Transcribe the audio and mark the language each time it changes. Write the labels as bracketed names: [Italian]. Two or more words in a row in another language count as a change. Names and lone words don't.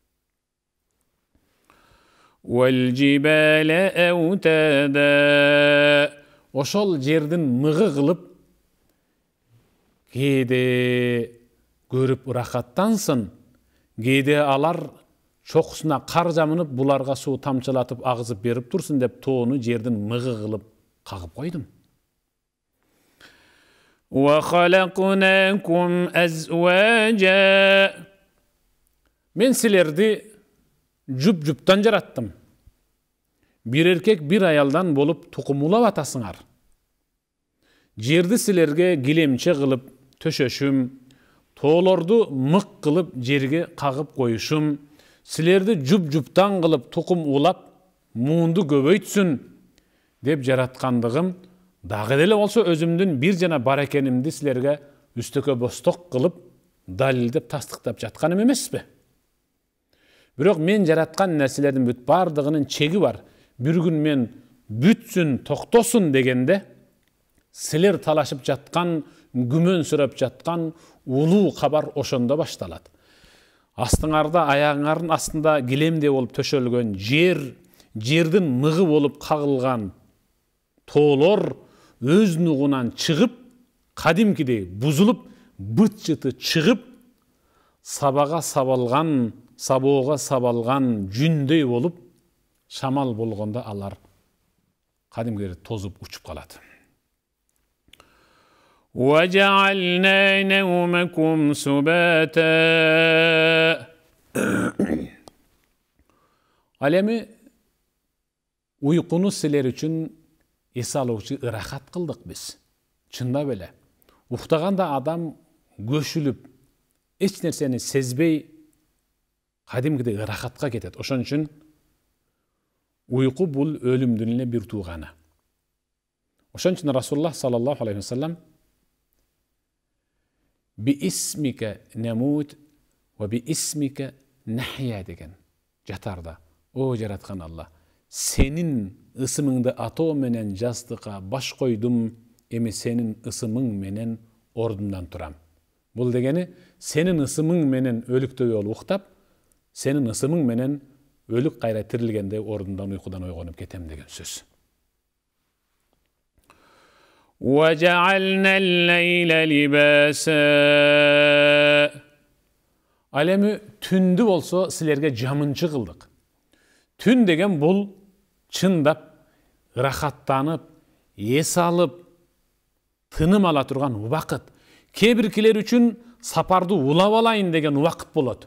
[Arabic] والجبال أوتادا, [Kyrgyz] ошол жердин мыгы кылып кээде көрүп ырахаттансын, кээде алар чокусуна кар жамынып, буларга суу тамчылатып агызып берип турсун деп тоону жердин мыгы кылып кагып койдум. [Arabic] وَخَلَقْنَاكُمْ أَزْوَاجًا, [Kyrgyz] мен силерди жұп-жұптан жараттым. Bir erkek bir ayaldan bolup tukumulap atasыңар. Жерди силерге килемче кылып төшөшүм, тоолорду мык кылып жерге кагып коюшум, силерди жұп-жұптан кылып тукум улап, муунду көбөйтсүн деп жараткандыгым, дагы деле болсо өзүмдүн бир жана бар экенимди силерге үстөкө босток кылып, далилдеп тастыктап жатканым эмеспи? Бирок мен жараткан нерселердин бүт бардыгынын чеги бар. Bir gün men бүтсүн, токтосун дегенде, силер талашып жаткан, күмөн сүрөп жаткан улуу кабар ошондо башталат. Астыңарда, аяңардын астында килемде болуп төшөлгөн жер, жердин мыгы болуп кагылган тоолор өз нугунан чыгып, кадимкидей бузулуп, быт-жыты чыгып, сабоого сабалган жүндөй болуп, шамал болгондо алар кадимкидей тозуп учуп калат. [Arabic] وَجَعَلْنَا نَوْمَكُمْ سُبَاتًا, [Kyrgyz] ал эми уйкуну силер үчүн эс алуучу ырахат кылдык биз. Чындап эле. Уктаганда адам көшүлүп, эч нерсени сезбей кадимкидей ырахатка кетет. Ошон үчүн уйку бул өлүмдүн эле бир тууганы. Ошон үчүн Расулуллах [Arabic] صلى الله عليه وسلم باسمك نموت وباسمك نحيا [Kyrgyz] деген жатарда. О жараткан Алла, сенин ысымыңды атоо менен жастыкка баш койдум, эми сенин ысымың менен ордумдан турам. Бул дегени сенин ысымың менен өлүктөй болуп уктап, сенин ысымың менен өлүк кайра тирилгенде ордундан уйкудан ойгонуп кетем деген сөз. [Arabic] وَجَعَلْنَا اللَّيْلَ لِبَاسًا, [Kyrgyz] ал эми түндү болсо силерге жамынчы кылдык. Түн деген бул чындап, ырахаттанып, эс алып, тыным ала турган убакыт. Кээ биркилер үчүн сапарды улап алайын деген убакыт болот.